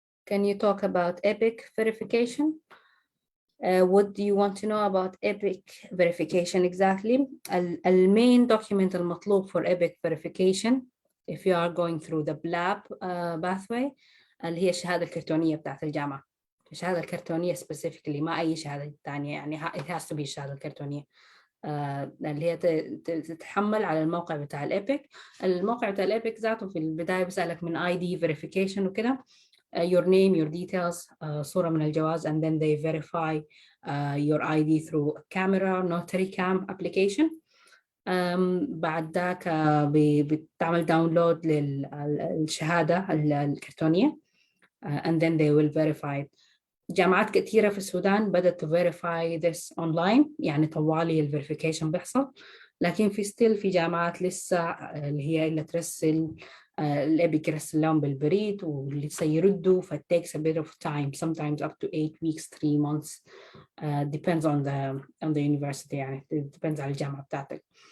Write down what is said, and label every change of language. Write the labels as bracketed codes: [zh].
[en] Can you talk about EPIC verification? What do you want to know about EPIC verification exactly? The main document المطلوب for EPIC verification if you are going through the BLAB pathway [ar] اللي هي الشهادة الكرتونية بتاعت الجامعة. الشهادة الكرتونية specifically, ما أي شهادة تانية يعني, [en] it has to be [ar] الشهادة الكرتونية اللي هي تتحمل على الموقع بتاع الإبك. الموقع بتاع الإبك ذاته في البداية بيسألك من ID verification وكده, [en] your name, your details, [ar] صورة من الجواز, [en] and then they verify your ID through camera, notary cam application. [ar] بعد ذاك بتعمل داونلود للشهادة الكرتونية, [en] and then they will verify it. [ar] جامعات كثيرة في السودان بدأت [en] to verify this online, [ar] يعني طوالي الفيريفيكيشن بيحصل, لكن في جامعات لسه اللي هي اللي ترسل الإبك يرسل لهم بالبريد ولسه يردوا, ف [en] it takes a bit of time, sometimes up to 8 weeks, 3 months, [ar] depends on the university, يعني [en] it depends [ar] على الجامعة بتاعتك.